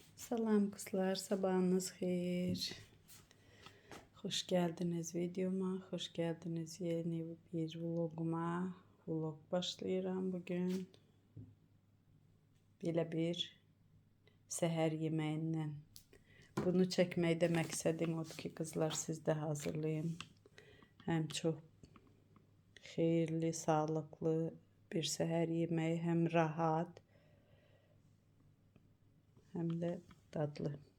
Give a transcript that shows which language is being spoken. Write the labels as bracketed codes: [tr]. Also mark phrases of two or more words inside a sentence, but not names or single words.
[tr] Salam kızlar, sabahınız hayır. Hoş geldiniz videoma, hoş geldiniz yeni bir vloguma. [az] Vlog başlayıram bugün. Belə bir səhər yeməyindən. Bunu çəkməkdə məqsədim odur ki, kızlar siz də hazırlayın. Həm çox xeyirli, sağlıklı bir səhər yeməyi, həm rahat, həm də dadlı.